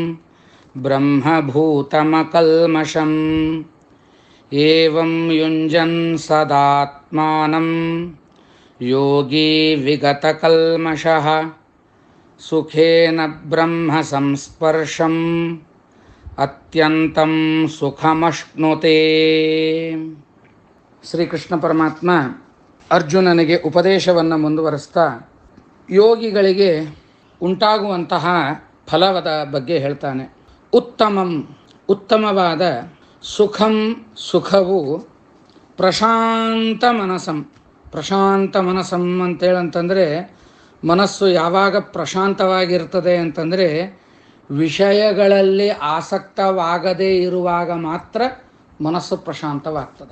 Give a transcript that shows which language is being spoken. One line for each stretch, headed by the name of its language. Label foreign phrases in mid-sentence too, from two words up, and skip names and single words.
Sanskrit: ಬ್ರಹ್ಮಭೂತಮಕಲ್ಮಷಂ ಏವಂ ಯುಂಜನ್ ಸದಾತ್ಮಾನಂ ಯೋಗೀ ವಿಗತಕಲ್ಮಷಃ ಸುಖೇನ ಬ್ರಹ್ಮ ಸಂಸ್ಪರ್ಶಂ ಅತ್ಯಂತಂ ಸುಖಮಶ್ನುತೆ.
Kannada: ಶ್ರೀಕೃಷ್ಣ ಪರಮಾತ್ಮ ಅರ್ಜುನನಿಗೆ ಉಪದೇಶವನ್ನು ಮುಂದುವರಿಸ್ತಾ ಯೋಗಿಗಳಿಗೆ ಉಂಟಾಗುವಂತಹ ಫಲದ ಬಗ್ಗೆ ಹೇಳ್ತಾನೆ. ಉತ್ತಮವಾದ ಸುಖವು ಪ್ರಶಾಂತ ಮನಸಂ ಅಂತೇಳಂತಂದರೆ ಮನಸ್ಸು ಯಾವಾಗ ಪ್ರಶಾಂತವಾಗಿರ್ತದೆ ಅಂತಂದರೆ ವಿಷಯಗಳಲ್ಲಿ ಆಸಕ್ತವಾಗದೇ ಇರುವಾಗ ಮಾತ್ರ ಮನಸ್ಸು ಪ್ರಶಾಂತವಾಗ್ತದೆ.